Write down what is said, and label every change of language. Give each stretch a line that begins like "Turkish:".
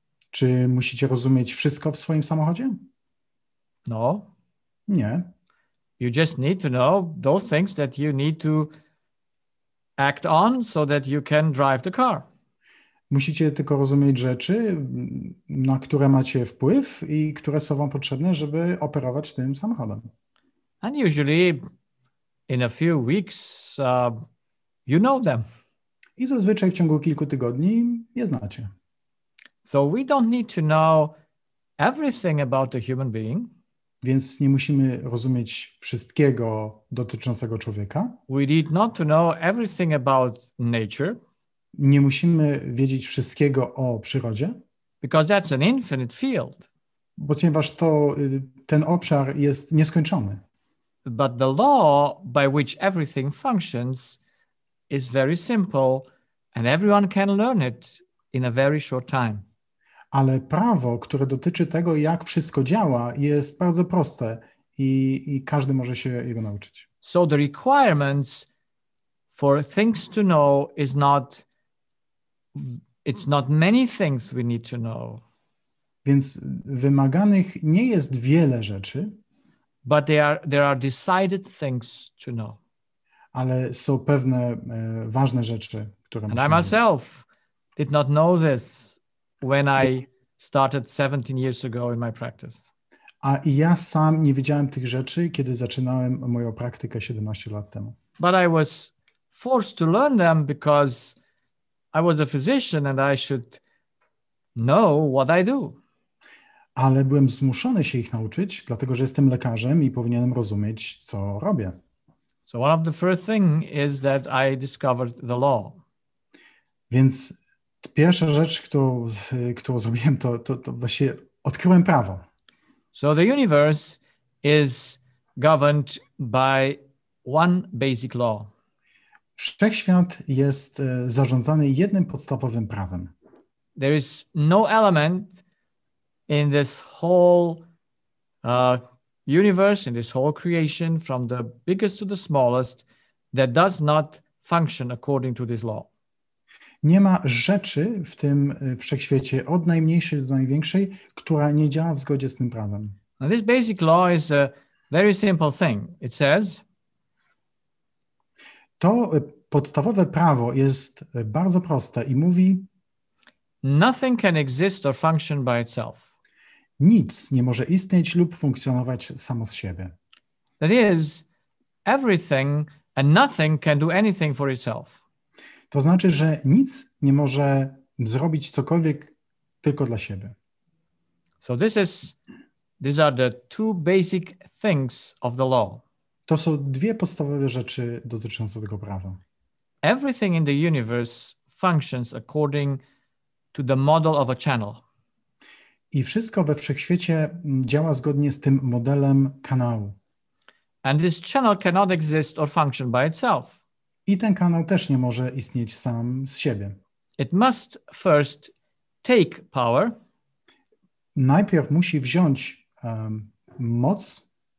Polish: Czy musicie rozumieć wszystko w swoim samochodzie?
English: No.
Polish: Nie.
English: You just need to know those things that you need to act on so that you can drive the car.
Polish: Musicie tylko rozumieć rzeczy, na które macie wpływ i które są wam potrzebne, żeby operować tym samochodem.
English: And usually in a few weeks, you know them.
Polish: I zazwyczaj w ciągu kilku tygodni je znacie.
English: So we don't need to know everything about the human being.
Polish: Więc nie musimy rozumieć wszystkiego dotyczącego człowieka.
English: We need not to know everything about nature.
Polish: Nie musimy wiedzieć wszystkiego o przyrodzie.
English: Because that's an infinite field.
Polish: Ponieważ ten obszar jest nieskończony.
English: But the law by which everything functions is very simple and everyone can learn it in a very short time.
Polish: Ale prawo, które dotyczy tego, jak wszystko działa, jest bardzo proste i każdy może się jego nauczyć.
English: So the requirements for things to know it's not many things we need to know.
Polish: Więc wymaganych nie jest wiele rzeczy,
English: but there are decided things to know.
Polish: Ale są pewne ważne rzeczy, które
English: And I myself did not know this when I started 17 years ago in my practice.
Polish: A i ja sam nie wiedziałem tych rzeczy, kiedy zaczynałem moją praktykę 17 lat temu.
English: But I was forced to learn them because I was a physician and I should know what I do.
Polish: Ale byłem zmuszony się ich nauczyć, dlatego że jestem lekarzem i powinienem rozumieć, co robię.
English: So one of the first thing is that I discovered the law.
Polish: Więc pierwsza rzecz, którą zrobiłem, to właśnie odkryłem prawo.
English: So the universe is governed by one basic law.
Polish: Wszechświat jest zarządzany jednym podstawowym prawem.
English: There is no element in this whole universe, in this whole creation, from the biggest to the smallest, that does not function according to this law.
Polish: Nie ma rzeczy w tym wszechświecie, od najmniejszej do największej, która nie działa w zgodzie z tym prawem.
English: Now this basic law is a very simple thing. It says,
Polish: to podstawowe prawo jest bardzo proste i mówi:
English: nothing can exist or function by itself.
Polish: Nic nie może istnieć lub funkcjonować samo z siebie.
English: That is, everything and nothing can do anything for itself.
Polish: To znaczy, że nic nie może zrobić cokolwiek tylko dla siebie.
English: So these are the two basic things of the law.
Polish: To są dwie podstawowe rzeczy dotyczące tego prawa.
English: Everything in the universe functions according to the model of a channel.
Polish: I wszystko we wszechświecie działa zgodnie z tym modelem kanału.
English: And this channel cannot exist or function by itself.
Polish: I ten kanał też nie może istnieć sam z siebie.
English: It must first take power.
Polish: Najpierw musi wziąć moc.